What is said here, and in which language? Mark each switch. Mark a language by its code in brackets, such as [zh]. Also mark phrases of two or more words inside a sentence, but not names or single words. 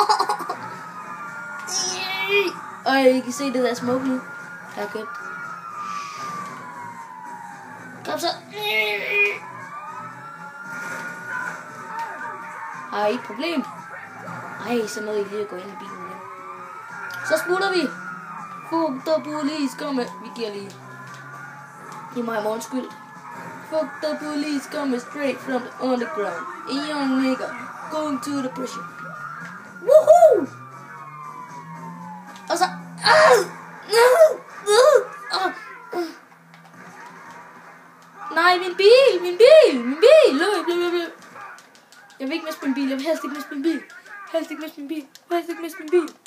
[da] Og I kan se det der smoke nu. Jeg har købt. Kom så. Har I et problem? Ej, så nåede I lige at gå ind i bilen igen. Så smutter vi. [en] Fuck the police, come. [da] Vi giver lige. I må have morgens skyld. [en] Fuck the police, coming straight from the underground. A young nigga going to the pressure. Woohoo! [da] Og så... Nej, min bil! Jeg vil ikke miste min bil. Jeg vil helst ikke miste min bil.